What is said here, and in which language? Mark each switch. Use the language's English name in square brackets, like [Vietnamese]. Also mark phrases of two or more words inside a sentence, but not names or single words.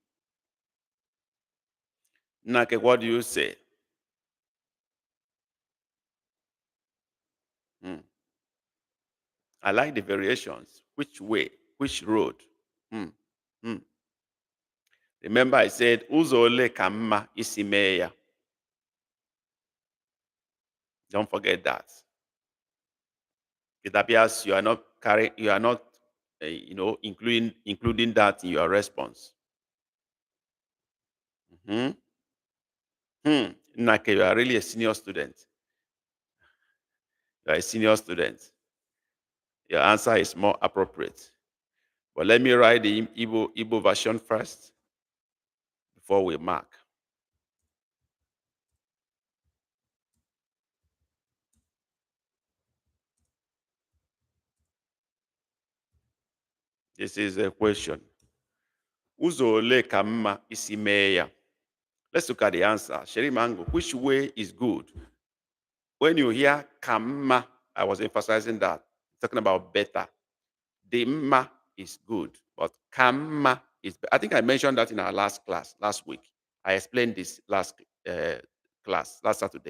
[English] Nake, what do you say? I like the variations. Which way? Which road? Hmm. Hmm. Remember, I said, [Igbo] Ụzọ ole ka mma isi mee ya? [English] Don't forget that. It appears you are not including that in your response. Nake, you are really a senior student. You are a senior student. Your answer is more appropriate. But let me write the Igbo version first before we mark. This is a question. [Igbo] Ụzọ ole ka mma isi mee ya? [English] Let's look at the answer. Sherry Mango, which way is good? When you hear kamma, I was emphasizing that, talking about better. The ma is good, but kamma is, I think I mentioned that in our last class, last week. I explained this last class, last Saturday.